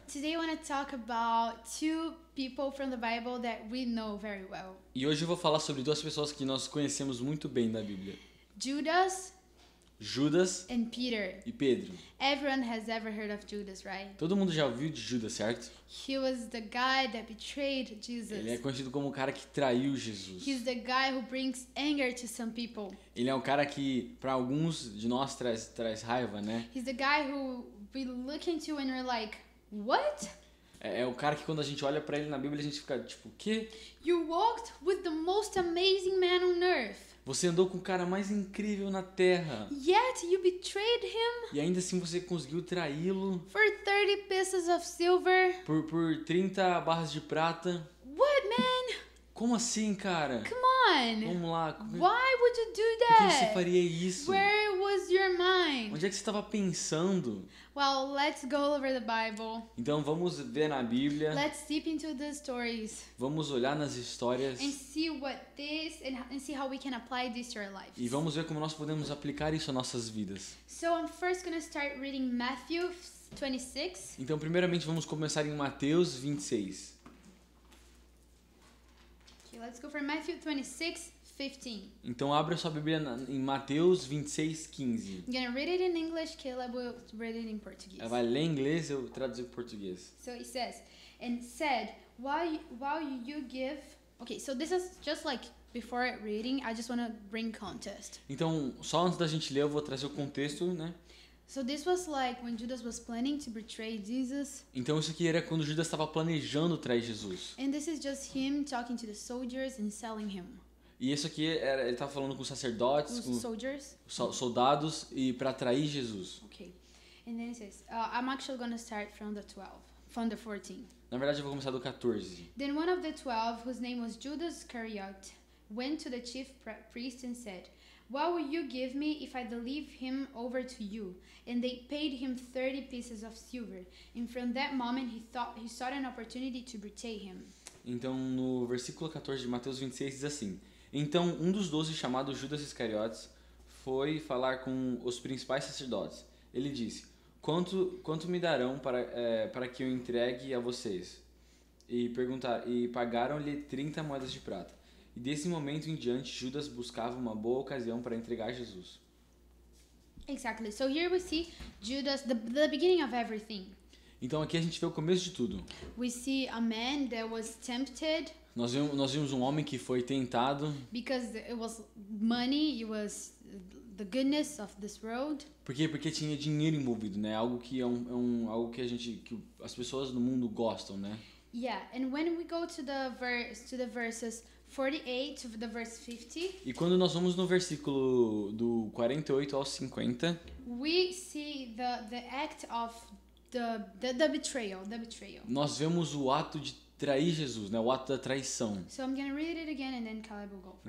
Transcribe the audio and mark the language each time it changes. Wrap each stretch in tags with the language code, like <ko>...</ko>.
<en>Today I want to talk about two people from the Bible that we know very well.</en> <pt>E hoje eu vou falar sobre duas pessoas que nós conhecemos muito bem da Bíblia.</pt> <en>Judas</en> <pt>Judas</pt> <en>and Peter.</en> <pt>e Pedro.</pt> <en>Everyone has ever heard of Judas, right?</en> <pt>Todo mundo já ouviu de Judas, certo?</pt> <en>He was the guy that betrayed Jesus.</en> <pt>Ele é conhecido como o cara que traiu Jesus.</pt> <en>He's the guy who brings anger to some people.</en> <pt>Ele é um cara que, para alguns de nós, traz raiva, né?</pt> <en>He's the guy who we look into and we're like, what?</en> <pt>É o cara que quando a gente olha pra ele na Bíblia, a gente fica tipo, o quê?</pt> <en>You walked with the most amazing man on earth,</en> <pt>Você andou com o cara mais incrível na Terra.</pt> <en>yet you betrayed him</en> <pt>E ainda assim você conseguiu traí-lo</pt> <en>for 30 pieces of silver.</en> <pt>por 30 barras de prata.</pt> <en>What, man?</en> <pt>Como assim, cara?</pt> <en>Come on.</en> <pt>Vamos lá. Por que</pt> <en>Why would you do</en> <pt>você</pt> <en>that?</en> <pt>faria isso?</pt> <en>Where was your mind?</en> <pt>Onde é que você estava pensando?</pt> <en>Well, let's go over the Bible.</en> <pt>Então vamos ver na Bíblia,</pt> <en>Let's deep into the stories</en> <pt>vamos olhar nas histórias</pt> <en>and see what this and see how we can apply this to our lives.</en> <pt>e vamos ver como nós podemos aplicar isso às nossas vidas.</pt> <en>So I'm first going to start reading Matthew 26.</en> <pt>Então, primeiramente, vamos começar em Mateus 26.</pt> <en>Okay, let's go for Matthew 26, 15.</en> <pt>Então, abra sua Bíblia em Mateus 26, 15.</pt> <en>I'm going to read it in English, Caleb will read it in Portuguese.</en> <pt>Ela vai ler em inglês, eu traduzo para português.</pt> <en>So it says, and said, while you give... Okay, so this is just like before reading, I just want to bring context.</en> <pt>Então, só antes da gente ler, eu vou trazer o contexto, né?</pt> <en>So this was like when Judas was planning to betray Jesus.</en> <pt>Então, isso aqui era quando Judas estava planejando trair Jesus.</pt> <en>And this is just him talking to the soldiers and selling him.</en> <pt>E isso aqui era, ele estava falando com os sacerdotes,</pt> <en>Who's</en> <pt>com</pt> <en>soldiers?</en> <pt>soldados e para trair Jesus.</pt> <en>Okay. And then it says, I'm actually going to start from the 12, from the 14.</en> <pt>Na verdade, eu vou começar do 14.</pt> <en>Then one of the 12, whose name was Judas Iscariot, went to the chief priest and said, what will you give me if I deliver him over to you? And they paid him 30 pieces of silver. And from that moment he sought an opportunity to betray him.</en> <pt>Então, no versículo 14 de Mateus 26 diz assim: Então, um dos 12, chamado Judas Iscariotes, foi falar com os principais sacerdotes. Ele disse: Quanto me darão para que eu entregue a vocês? E pagaram-lhe 30 moedas de prata. E desse momento em diante, Judas buscava uma boa ocasião para entregar Jesus.</pt> <en>Exactly. So here we see Judas, the beginning of everything.</en> <pt>Então aqui a gente vê o começo de tudo.</pt> <en>We see a man that was tempted</en> <pt>Nós vimos um homem que foi tentado</pt> <en>because it was money, it was the goodness of this world.</en> <pt>porque tinha dinheiro envolvido, né? Algo que algo que as pessoas no mundo gostam, né?</pt> <en>Yeah, and when we go to the verses 48 to the verse 50,</en> <pt>E quando nós vamos no versículo do 48 ao 50,</pt> <en>we see the act of the betrayal,</en> <pt>nós vemos o ato de trair Jesus, né? O ato da traição.</pt> <en>So I'm going to read it again and then Caleb will go for it.</en>